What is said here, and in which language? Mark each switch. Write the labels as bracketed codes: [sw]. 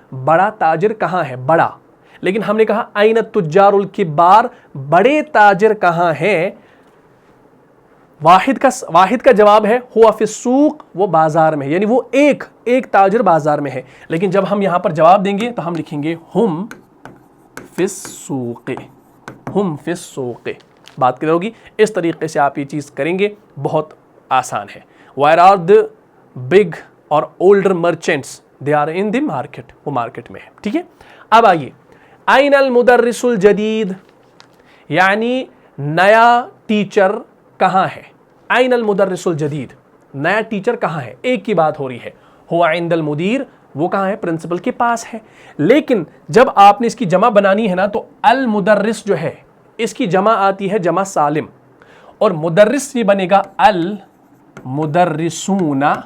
[ur] بڑا تاجر کہاں ہے؟ بڑا. لیکن ہم نے کہا [ar] این التجار الکبار، [ur] بڑے تاجر کہاں ہیں؟ واحد کا جواب ہے [ar] ہوا فی السوق، [ur] وہ بازار میں، یعنی وہ ایک تاجر بازار میں ہے. لیکن جب ہم یہاں پر جواب دیں گے تو ہم لکھیں گے [ar] ہم فی السوق. [ur] ہم فی السوق. بات کلیئر ہوگی. اس طریقے سے آپ یہ چیز کریں گے، بہت آسان ہے. [en] Where are the big or older merchants? They are in the market. [ur] وہ مارکیٹ میں ہے. ٹھیک ہے. اب آئیے [ar] این المدرس الجدید، [ur] یعنی نیا ٹیچر کہاں ہے؟ این المدرس الجدید، نیا ٹیچر کہاں ہے؟ ایک کی بات ہو رہی ہے. [ar] ہوا عند المدیر، [ur] وہ کہاں ہے؟ پرنسپل کے پاس ہے. لیکن جب آپ نے اس کی جمع بنانی ہے نا تو المدرس جو ہے اس کی جمع آتی ہے جمع سالم، اور مدرس یہ بنے گا المدرسون.